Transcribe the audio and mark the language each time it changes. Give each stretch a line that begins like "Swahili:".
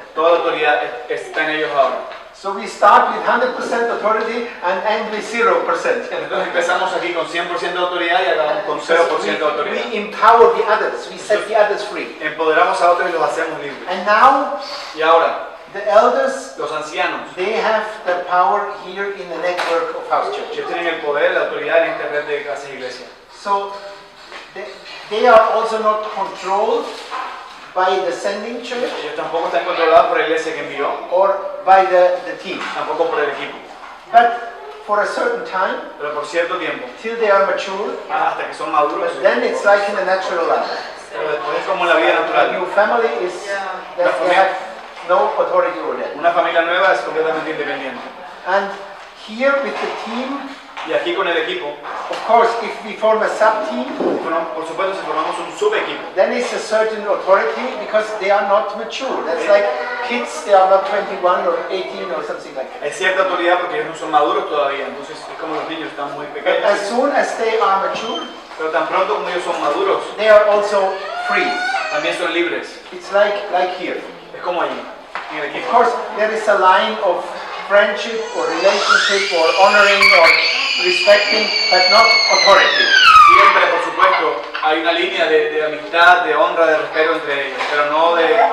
Spanish: toda la autoridad está en ellos ahora.
English: So we start with 100% authority and end with 0%.
Spanish: Entonces empezamos aquí con 100% de autoridad y acabamos con 0% de autoridad.
English: We empower the others. We set the others free.
Spanish: Empoderamos a otros y los hacemos libres.
English: And now
Spanish: Y ahora,
English: the elders,
Spanish: los ancianos,
English: they have the power here in the network of house churches.
Spanish: ellos tienen el poder, la autoridad en esta red de casas y iglesias.
English: So they are also not controlled by the sending church
Spanish: Ellos tampoco están controlados por la iglesia que envió,
English: or by the team.
Spanish: tampoco por el equipo.
English: But for a certain time,
Spanish: Pero por cierto tiempo,
English: till they are mature,
Spanish: hasta que son maduros,
English: but then it's like in the natural life.
Spanish: pero después es como en la vida
English: A
Spanish: natural.
English: new family is that they have no authority over that.
Spanish: Una familia nueva es completamente independiente.
English: And here with the team,
Spanish: Y aquí con el equipo,
English: of course, if we form a sub-team,
Spanish: por supuesto si formamos un subequipo,
English: then it's a certain authority because they are not mature. That's like kids, they are not 21 or 18 or something like that.
Spanish: hay cierta autoridad porque ellos no son maduros todavía, entonces es como los niños están muy
English: But
Spanish: pequeños.
English: as soon as they are mature,
Spanish: Pero tan pronto como ellos son maduros,
English: they are also free.
Spanish: también son libres.
English: It's like here.
Spanish: Es como allí, en el
English: Of
Spanish: equipo.
English: course, there is a line of friendship or relationship or honoring or respecting, but not authority.
Spanish: Siempre, por supuesto, hay una línea de amistad, de honra, de respeto entre ellos, pero no de...